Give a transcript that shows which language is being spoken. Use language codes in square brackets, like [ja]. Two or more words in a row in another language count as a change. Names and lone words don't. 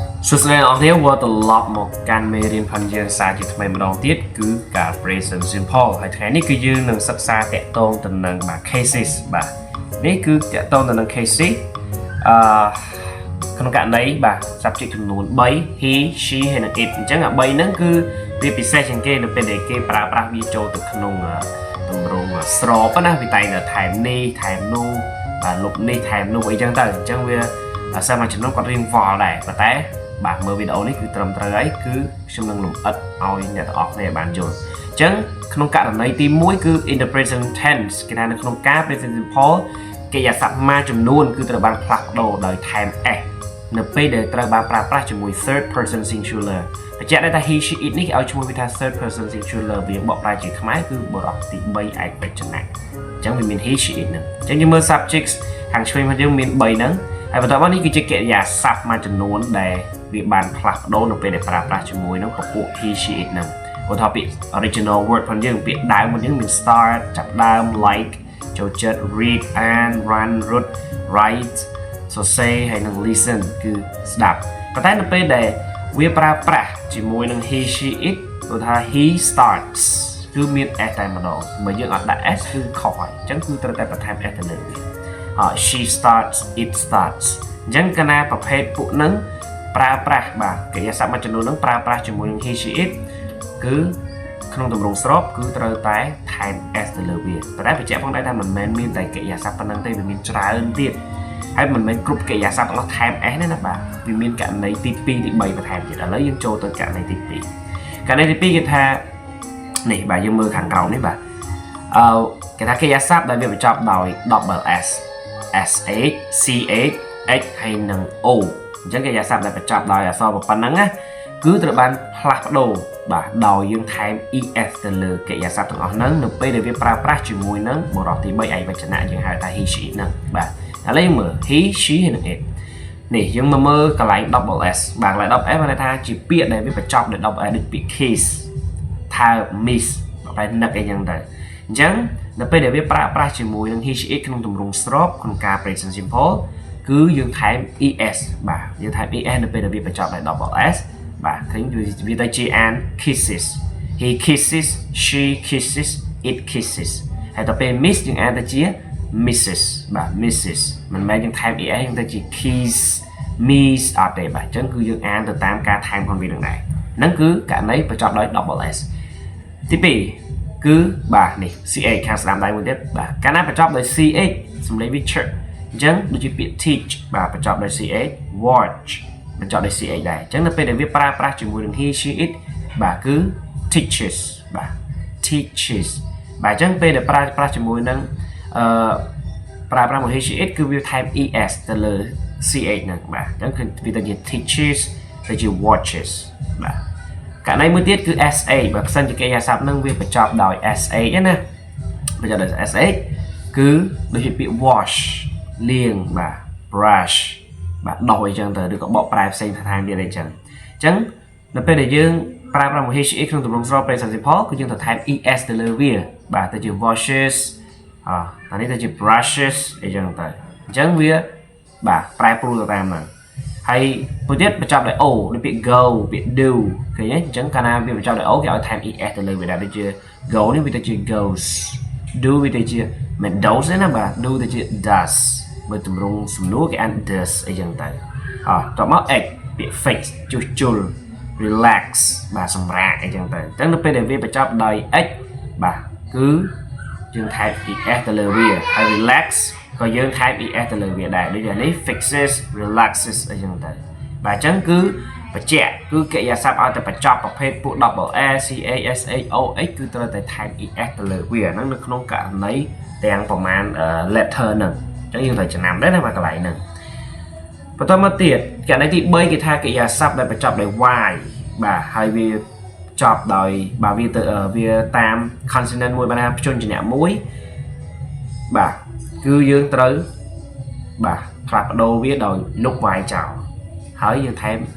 [km] សួស្តីអ្នកនរវត្តត្រឡប់មកកាន់មេរៀនផាន់យើងសាជាថ្មីម្ដងទៀតគឺការ [en] present simple [km] ហើយថ្ងៃនេះគឺយើងនឹងសិក្សាតាក់ទងទៅនឹងcases បាទនេះគឺតាក់ទងទៅនឹង cases ក្នុងករណីបាទ subject ចំនួន3 [en] he she [km] ហើយនិង it អញ្ចឹងអា3ហ្នឹងគឺវាពិសេសជាងគេនៅពេលដែលគេប្រើប្រាស់វាចូលទៅក្នុងទម្រង់ស្របណាវាតែងតែថែមនេះថែមនោះបាទលុបនេះថែមនោះអីចឹងទៅអញ្ចឹងវាសិស្សមួយចំនួនគាត់រៀនវល់ ដែរប៉ុន្តែបាទមើលវីដេអូនេះគឺត្រឹមត្រូវហើយគឺខ្ញុំនឹងលម្អិតឲ្យអ្នកទាំងអស់គ្នាបានយល់អញ្ចឹងក្នុងករណីទី1គឺ [en] in the present tense [km] គេថានៅក្នុងការ [en] present simple [km] កិរិយាសព្ទមួយចំនួនគឺត្រូវបានផ្លាស់ប្ដូរដោយថែម s នៅពេលដែលត្រូវបានប្រើប្រាស់ជាមួយ [en] third person singular [km] បញ្ជាក់ដែរថា [en] he she it [km] នេះគេឲ្យឈ្មោះវាថា [en] third person singular [km] វាបកប្រែជាខ្មែរគឺបរិបទទី3ឯកវចនៈអញ្ចឹងវាមាន [en] he she it [km] ហ្នឹងអញ្ចឹងយើងមើល subjects ខាងឆ្វេងរបស់យើងមាន3ហ្នឹងហើយបន្តមកនេះគឺជាកិរិយាសព្ទមួយចំនួនដែលវាបានផ្លាស់ប្ដូរនៅពេលដែលប្រើប្រាស់ជាមួយនឹងពពួក [en] he she it [km] ហ្នឹងឧទាហរណ៍ពាក្យ [en] original word [km] ផងយើងពាក្យដើមរបស់យើងមាន start ចាប់ដើម like ចូលចិត្ត [en] read and run [km] រត់ write សរសេរហើយនឹង listen គឺស្ដាប់ប៉ុន្តែនៅពេលដែលវាប្រើប្រាស់ជាមួយ នឹង [en] he she it [km] គឺថា [en] he starts [km] គឺមាន s តែម្ដងបើយើងអត់ដាក់ s គឺខុសហើយអញ្ចឹងគឺត្រូវតែបន្ថែម s ទៅលើវា [en] she starts it starts [km] អញ្ចឹងកាលណាប្រភេទពួកហ្នឹងប្រើប្រាស់បាទកិរិយាសព្ទមួយចំនួនហ្នឹងប្រើប្រាស់ជាមួយនឹង [en] he she it [km] គឺក្នុងទម្រង់ស្របគឺត្រូវតែថែម s ទៅលើវាប៉ុន្តែបញ្ជាក់ផងដែរថាមិនមែនមានតែកិរិយាសព្ទប៉ុណ្ណឹងទេវាមានច្រើនទៀតហើយមិនមែនគ្រប់កិរិយាសព្ទទាំងអស់ថែម s ទេណាបាទវាមានករណីទី2ទី3បន្ថែមទៀតឥឡូវយើងចូលទៅករណីទី2ករណីទី2គេថានេះបាទយើងមើលខាងក្រោមនេះបាទគេថាកិរិយាសព្ទដែលវាបញ្ចប់ដោយ [en] double s sh ch h [km] ហើយនិង o អញ្ចឹងកិរិយាសព្ទដែលបញ្ចប់ដោយអក្សរប៉ុណ្ណឹងណាគឺត្រូវបានផ្លាស់ប្ដូរបាទដោយយើងថែម es ទៅលើកិរិយាសព្ទទាំងអស់ហ្នឹងនៅពេលដែលវាប្រើប្រាស់ជាមួយនឹងប រិបទទី3ឯកវចនៈយើងហៅថា [en] he she [km] ហ្នឹងបាទឥឡូវយើងមើល [en] he she [km] ហើយនិង it នេះយើងមកមើលកន្លែង [en] double s [km] បាទកន្លែង [en] double s [km] បានថាជាពាក្យដែលវាបញ្ច ប់ដោយ [en] double s [km] ដូចពាក្យ kiss ថើ miss បែបនឹកអីចឹងទៅអញ្ចឹងនៅពេលដែលវាប្រើប្រាស់ជាមួយនឹង [en] he she [km] it ក្នុងទម្រង់ស្របក្នុងការ [en] present simple [km] គឺយើងថែម es បាទយើងថែម es នៅពេលដែលវាបញ្ចប់ដោយ [en] double s [km] បាទឃើញវាទៅជាអាន [en] kisses he kisses she kisses it kisses [km] ហើយដល់ពេល miss យើងអានទៅជា misses បាទ misses មិនមែនយើងថែម es យើងទៅជា [en] kiss miss [km] អត់ទេបាទអញ្ចឹងគឺយើងអានទៅតាមការថែមផងវានឹងដែរហ្នឹងគឺករណីបញ្ចប់ដោយ [en] double s [km] ទី 2គឺបាទនេះ ch ខាងស្ដាំដៃមួយទៀតបាទកាលណាបញ្ចប់ដោយ ch សំឡេងវា ch អញ្ចឹងដូចជាពាក្យ teach បាទបញ្ចប់ដោយ ch watch បញ្ចប់ដោយ ch ដែរអញ្ចឹងនៅពេលដែលវាប្រើប្រាស់ជាមួយនឹង [en] he she it [km] បាទគឺ teaches បាទ teaches បាទអញ្ចឹងពេលដែលប្រើប្រាស់ជាមួយនឹងប្រើប្រាស់មួយ [en] he she it [km] គឺវាថែម es ទៅលើ ch ហ្នឹងបាទអញ្ចឹងគឺវាទៅជា teaches ទៅជា watches បាទករណីមួយទៀតគឺ sa បើ ផ្សិនជាកិរិយាសព្ទហ្នឹងវាបញ្ចប់ដោយ sa ណាបញ្ចប់ដោយ sa គឺដូចជាពាក្យ wash លាងបាទ brush បាទដោះអីចឹងទៅឬក៏បកប្រែផ្សេងថែមទៀតអីចឹងអញ្ចឹងនៅពេលដែលយើងប្រើប្រាស់ [en] he she it [km] ក្នុងទម្រង់ស្រប [en] present simple [km] គឺយើងត្រូវថែម es ទៅលើវាបាទទៅជា washes អានេះទៅជា brushes អីចឹងទៅ អញ្ចឹងវាបាទប្រែប្រួលទៅតាមហ្នឹងហើយមួយទៀតបញ្ចប់ដោយ o ដូចពាក្យ go ពាក្យ do ឃើញទេអញ្ចឹងកាលណាវាបញ្ចប់ដោយ o គេឲ្យថែម es ទៅលើវាដែរដូចជា go នេះវាទៅជា goes do វាទៅជា មិន does ទេណាបាទ do ទៅជា does បើទ ម្រង់សំណួរគេអាន does អីចឹងទៅតោះមក x ពាក្យ fix ជួសជុល relax បាទសម្រាកអីចឹងទៅអញ្ចឹងនៅពេលដែលវាបញ្ចប់ដោយ x បាទគឺយើងថែម es ទៅ លើវាហើយ relax ក៏យើងថែម es ទៅលើវាដែរដូចនេះ [en] fixes relaxes [km] អីចឹងទៅបាទអញ្ចឹងគឺបញ្ជាក់គឺកិរិយាស ព្ទឲ្យតែបញ្ចប់ប្រភេទពួក [en] double s ch sh o h [km] គឺត្រូវតែថែម es ទៅលើវាហ្នឹងនៅក្នុងករណីទាំងប្រមាណ letter ហ្នឹងអញ្ចឹងយើងត្រូវចំណាំដែរណាមកកន្លែងហ្នឹងបន្តមកទៀតករណីទី3គេថាកិរិយាសព្ទដែលបញ្ចប់ដោយ y បាទហើយវាចប់ដោយបាទវាតាម consonant មួយបានថាព្យញ្ជនៈមួយបាទគឺយើងត្រូវបាទផ្លាស់ប្ដូរវាដោយលុប y ចោលហើយយើងថែម